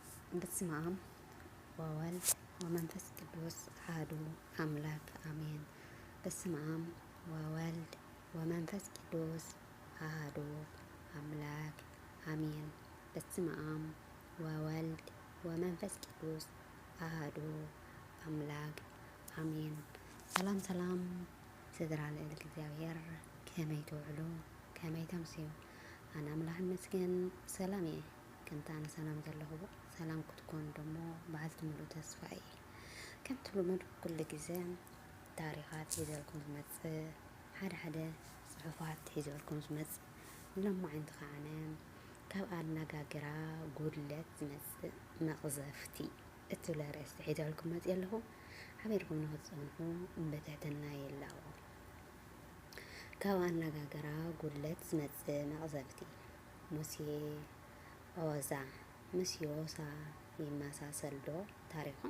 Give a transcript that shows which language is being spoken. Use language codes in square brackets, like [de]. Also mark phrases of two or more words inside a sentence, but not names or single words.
[gez] በስመ አብ ወወልድ ወመንፈስ ቅዱስ አሐዱ አምላክ አሜን። በስመ አብ ወወልድ ወመንፈስ ቅዱስ አሐዱ አምላክ አሜን። በስመ አብ ወወልድ ወመንፈስ ቅዱስ አሐዱ አምላክ አሜን። [ti] ሰላም ሰላም ስድራ ልዕል እግዚአብሔር ከመይ ትውዕሉ ከመይ ተምስዩ ኣነ ኣምላኽ ይመስገን ሰላም እየ ክንታነ ሰላም ዘለኹ ሰላም ክትኮኑ ደሞ በዓልቲ ሙሉእ ተስፋ እየ። ከምቲ ልሙድ ኩሉ ግዜ ታሪኻት ሒዘልኩም ዝመፅእ ሓደ ሓደ ፅሑፋት ሒዘልኩም ዝመፅእ ሎማዓንቲ ከዓነ ካብ ኣነጋግራ ጉድለት ዝመፅእ መቕዘፍቲ እትብለ ርእስቲ ሒዘልኩም መፅእ ኣለኹ። ሓቢርኩም ንኽትፀንሑ በትሕትና የላዎ። ካብ ኣነጋግራ ጉድለት ዝመፅእ መቕዘፍቲ ሙሴ ኦዛ ምስ ዮሳ ይመሳሰል ዶ ታሪኾም?